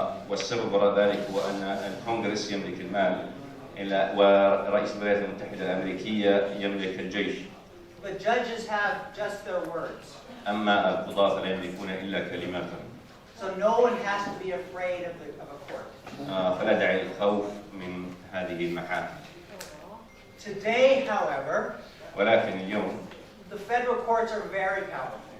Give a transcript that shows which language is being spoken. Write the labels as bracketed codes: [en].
[ar] والسبب وراء ذلك هو أن الكونغرس يملك المال ورئيس الولايات المتحدة الأمريكية يملك الجيش. [en] But judges have just their words. [ar] أما القضاة فلا يملكون إلا كلماتهم. [en] So no one has to be afraid of a court. [ar] فلا داعي للخوف من هذه المحاكم. [en] Today, however, [ar] ولكن اليوم [en] the federal courts are very powerful.